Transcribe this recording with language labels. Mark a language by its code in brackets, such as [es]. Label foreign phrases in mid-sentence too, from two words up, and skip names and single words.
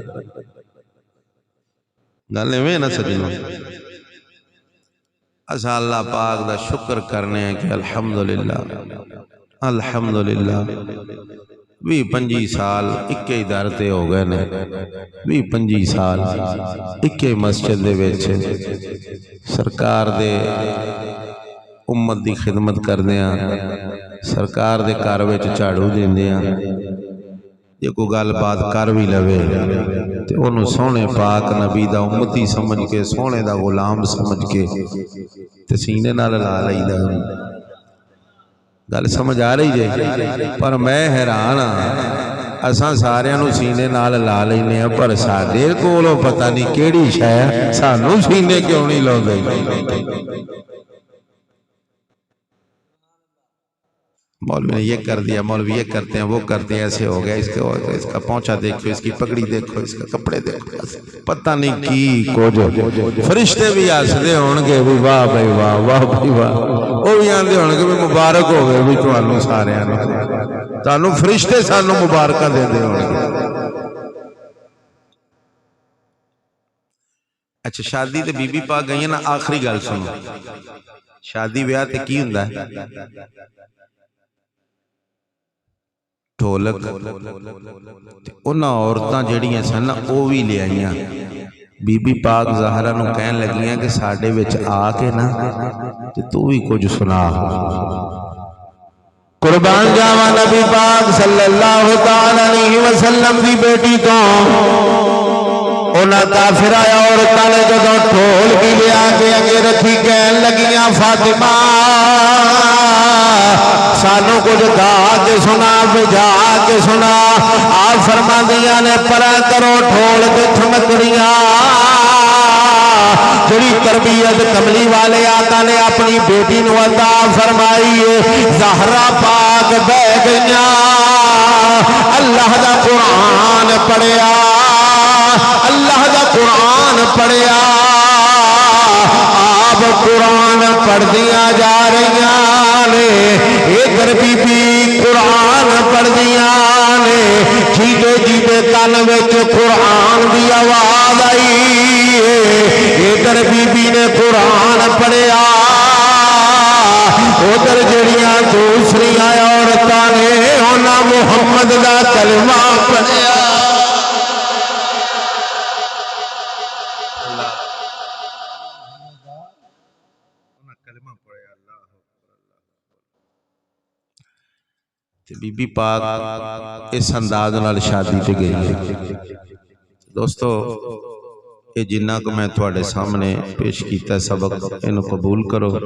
[pa] گل ایویں نا سجنوں، اسا اللہ پاک دا شکر کرنے ہیں کہ [ar] الحمدللہ الحمدللہ [pa] 20-25 سال اکے ادارتے ہو گئے نے، 20-25 سال اکے مسجد دے وچ سرکار دے امت دی خدمت کردیاں، سرکار دے گھر وچ جھاڑو دیندیاں، جے کوئی گل بات کر بھی لوے تے انہوں سونے پاک نبی دا امتی سمجھ کے سونے دا غلام سمجھ کے تے سینے نال لا لئیدا۔ گل سمجھ آ رہی جے؟ پر میں حیران ہاں اساں سارے نو سینے نال لا لینے ہیں پر ساڈے کولوں پتہ نہیں کیڑی شے سانوں سینے کیوں نہیں لاؤندے۔ [ur] مولوی نے یہ کر دیا، مولوی یہ کرتے ہیں وہ کرتے ہیں، ایسے ہو گیا، اس کا پونچھا دیکھو، اس کی پگڑی دیکھو، اس کا کپڑے دیکھو، [pa] پتہ نہیں کی کچھ۔ فرشتے بھی ہسدے ہونگے بھی واہ بھائی واہ واہ بھائی واہ، وہ بھی آندے ہونگے بھی مبارک ہوگئے بھی تانوں سارے آنے، تانوں فرشتے سانوں مبارکہ دے دے ہونگے۔ اچھا شادی تے بی بی پاک گئی ہیں نا، آخری گل سنو، شادی بیاہ تے کی ہوندا ہے؟ ڈھولک انہاں عورتاں جڑیاں سن او بھی لے آئیاں، بی بی پاک زہرا نو کہن لگیاں کہ ساڈے وچ آ کے نا تے تو بھی کچھ سنا قربان جاواں نبی پاک [ar] صلی اللہ تعالی علیہ وسلم [pa] دی بیٹی تو انہاں کافر آیا عورتاں نے جدوں ڈھول بھی لیا کے اگے رکھی کہن لگیاں فاطمہ سانو کچھ گا کے سنا بجا کے سنا آپ فرماندیاں نے پرا کرو ڈھول تے ٹھمکڑیاں جڑی تربیت کملی والے آقا نے اپنی بیٹی نو عطا فرمائی زہرا پاک بہ گئیاں اللہ دا قرآن پڑھیا اللہ دا قرآن پڑھیا آپ قرآن پڑھ دیا جا رہی نے ادھر بی بی قرآن پڑھ دیا نے جیدے جیدے کن وچ قرآن دی آواز آئی ادھر بی بی نے قرآن پڑھیا ادھر جڑیاں دوسری عورتاں نے انہاں محمد دا کلمہ پڑھیا بی بی پاک اس انداز نال شادی تے گئی ہے دوستو یہ جنہ کو میں تھوڑے سامنے پیش کیتا سبق انہوں قبول کرو